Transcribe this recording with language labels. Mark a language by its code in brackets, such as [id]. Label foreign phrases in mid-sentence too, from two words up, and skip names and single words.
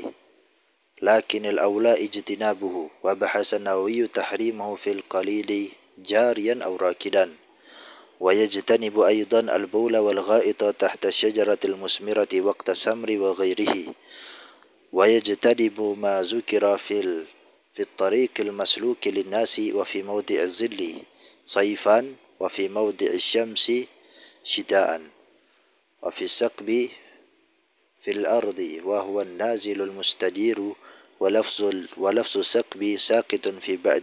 [ar] لكن الأولى اجتنابه وبحث النووي تحريمه في القليل جاريا أو راكدا. ويجتنب أيضا البول والغائط تحت الشجرة المثمرة وقت الثمر وغيره. ويجتنب ما ذكر في الطريق المسلوك للناس وفي موضع الظل صيفا وفي موضع الشمس شتاء وفي السقب في الأرض وهو النازل المستدير ولفظ السقب ساقط في بعض